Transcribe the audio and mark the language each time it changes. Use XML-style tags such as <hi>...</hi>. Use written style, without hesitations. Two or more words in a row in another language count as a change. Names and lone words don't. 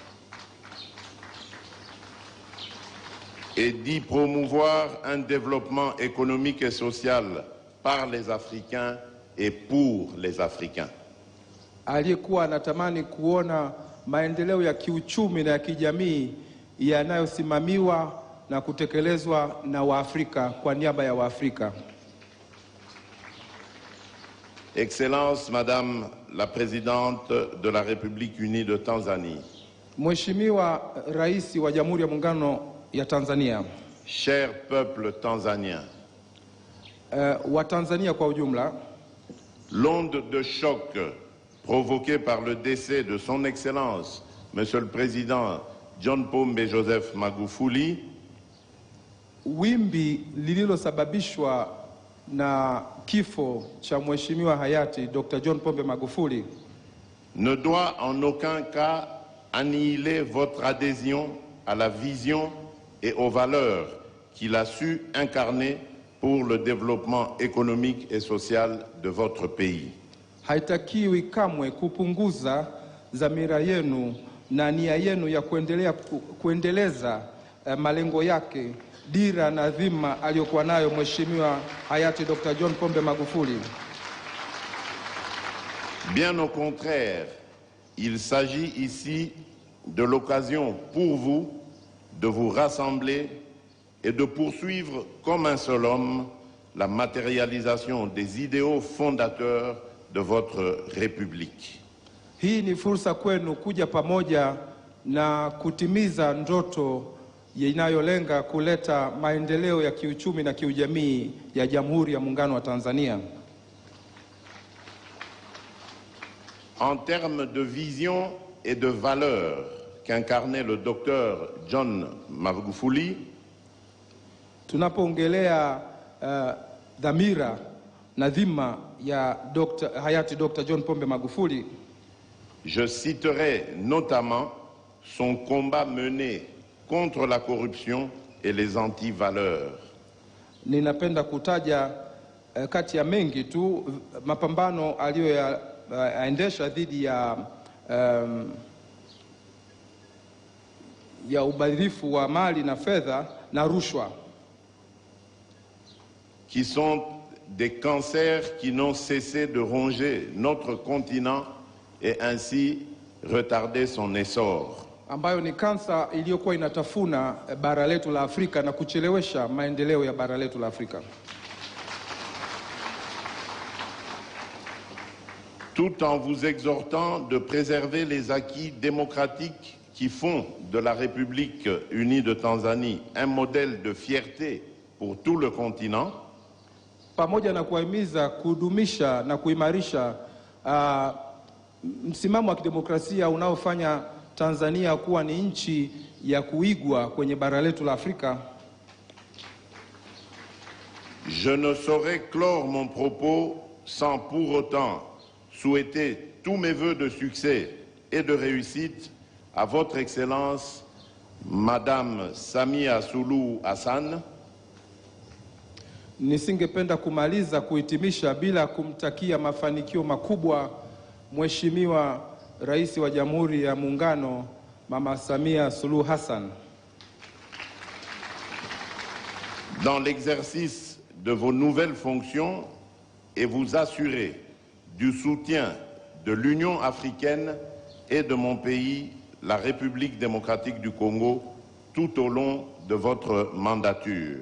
<fr>Et d'y promouvoir un développement économique et social par les Africains et pour les Africains.</fr> <sw>Aliyekuwa anatamani kuona maendeleo ya kiuchumi na ya kijamii yanayosimamiwa na kutekelezwa na Waafrika kwa niaba ya Waafrika.</sw> <fr>Excellence, Madame la Présidente de la République unie de Tanzanie.</fr> <sw>Mheshimiwa Rais wa Jamhuri ya Muungano ya Tanzania.</sw> <fr>Cher peuple tanzanien.</fr> <sw>Wa Tanzania kwa ujumla.</sw> <fr>L'onde de choc provoquée par le décès de son Excellence, Monsieur le Président John Pombe Joseph Magufuli,</fr> <sw>wimbi lililosababishwa na kifo cha mheshimiwa hayati Dr. John Pombe Magufuli</sw> <fr>ne doit en aucun cas annihiler votre adhésion à la vision et aux valeurs qu'il a su incarner pour le développement économique et social de votre pays.</fr> <sw>Haitakiwi kamwe kupunguza dhamira yenu na nia yenu ya kuendeleza malengo yake, dira na dhima aliyokuwa nayo mheshimiwa hayati Dr. John Pombe Magufuli.</sw> <fr>Bien au contraire, il s'agit ici de l'occasion pour vous de vous rassembler et de poursuivre comme un seul homme la matérialisation des idéaux fondateurs de votre République.</fr> <sw>Hii ni fursa kwenu kuja pamoja na kutimiza ndoto inayolenga kuleta maendeleo ya kiuchumi na kiujamii ya Jamhuri ya Muungano wa Tanzania.</sw> <fr>En termes de vision et de valeurs qu'incarnait le docteur John Magufuli,</fr> <sw>tunapoongelea dhamira na dhima ya hayati Dr. John Pombe Magufuli,</sw> <fr>je citerai notamment son combat mené contre la corruption et les anti-valeurs.</fr> <sw>Ninapenda kutaja kati ya mengi tu mapambano aliyoyaendesha dhidi ya ubadhirifu wa mali na fedha na rushwa,</sw> <fr>qui sont des cancers qui n'ont cessé de ronger notre continent et ainsi retarder son essor.</fr> <sw>Ambayo ni kansa iliyokuwa inatafuna bara letu la Afrika na kuchelewesha maendeleo ya bara letu la Afrika.</sw> <fr>Tout en vous exhortant de préserver les acquis démocratiques qui font de la République unie de Tanzanie un modèle de fierté pour tout le continent,</fr> <sw>pamoja na kuhimiza kudumisha na kuimarisha msimamo wa kidemokrasia unaofanya Tanzania kuwa ni nchi ya kuigwa kwenye bara letu la Afrika.</sw> <fr>Je ne saurais clore mon propos sans pour autant souhaiter tous mes vœux de succès et de réussite à votre Excellence, Madame Samia Suluhu Hassan.</fr> <sw>Nisingependa kumaliza kuhitimisha bila kumtakia mafanikio makubwa Mheshimiwa Rais wa Jamhuri ya Muungano Mama Samia Suluhu Hassan.</sw> <fr>Dans l'exercice de vos nouvelles fonctions et vous assurer du soutien de l'Union africaine et de mon pays, la République démocratique du Congo, tout au long de votre mandature.</fr>